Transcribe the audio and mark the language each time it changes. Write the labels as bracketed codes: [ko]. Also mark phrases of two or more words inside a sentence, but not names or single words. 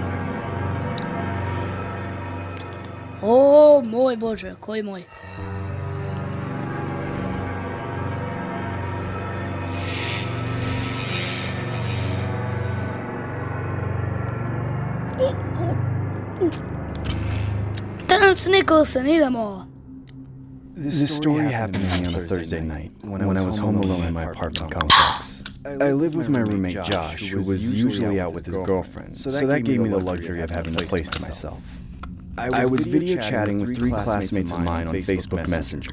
[hr] O, moj Bože, koji moj. Terence Nicholson, idemo. [en] This story happened to me on a Thursday night when I was home alone in my apartment complex. I lived with my roommate Josh, who was usually out with his girlfriend, so that gave me the luxury of having the place to myself. I was video chatting with 3 classmates of mine on Facebook Messenger.